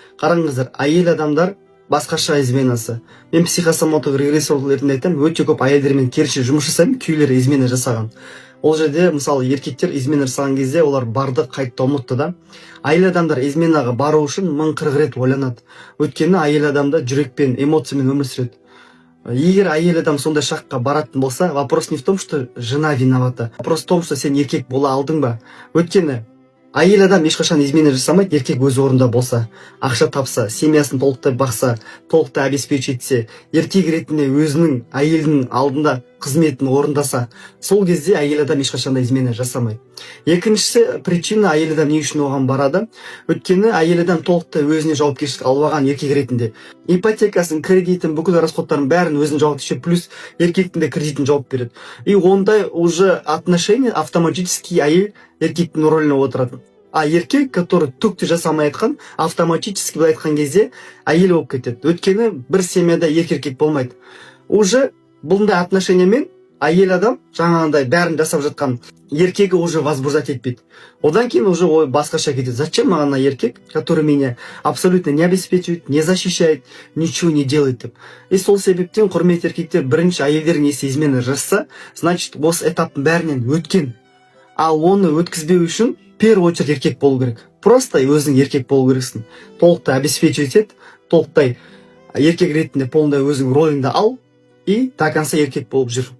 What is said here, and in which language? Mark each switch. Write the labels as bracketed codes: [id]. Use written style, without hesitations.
[kk] Қараңыздар, әйел адамдар басқаша изменасы. Мен психосоматолог регрессолог ретінде айтамын, өте көп әйелдермен керісінше жұмыс жасаймын, күйеулері измена жасаған. Ол жерде мысалы еркектер измена жасаған кезде олар барды қайтты ұмытты да. Әйел адамдар изменаға бару үшін 1040 рет ойланады. Өйткені әйел адамда жүрекпен, эмоциямен өмір сүреді. Егер әйел адам сондай шаққа баратын болса, [ru] вопрос не в том, что жена виновата. Вопрос в том, что [kk] сен еркек бола алдың ба? Өйткені әйел адам ешқашан измена жасамайды, еркек өз орнында болса, ақша тапса, семьясын толықтай бақса, толықтай обеспечить етсе, еркек ретінде өзінің әйелдің алдында қызметін орындаса, сол кезде әйел адам ешқашанда измена жасамайды. Екіншісі причина, әйел адам не үшін оған барады? Өйткені әйел адам толықтай өзіне жауапкершілік алып алған еркек ретінде. Ипотекасын, кредитін, бүкіл расходтарын бәрін өзінің жауапкершілігі, плюс еркектің де кредитін жауап береді. И ондай уже отношение автоматически әйел еркектің рөліне отырады. А еркек, который түкті жасамай айтқан, автоматически былай айтқан кезде әйел болып кетеді. Өйткені бір семьяда еркек болмайды. Уже бұндай отношениямен әйел адам жаңағындай бәрін жасап жатқан еркегі уже возбуждать етпейді. Одан кейін уже ой басқаша кетеді. [ru] Зачем [kk] маған еркек, [ru] который меня абсолютно не обеспечивает, не защищает, ничего не делает деп. [kk] И сол себептен құрметті еркектер бірінші әйелдердің есі измена жасаса, значит осы этаптың бәрінен өткен. Ал оны өткізбеу үшін [ru] в первую очередь [kk] еркек болу керек. Просто өзің еркек болу керексің. Толықтай обеспечивать ет, толықтай еркек ретінде полный өзің роліңді ал [ru] и до конца [kk] еркек болып жүр.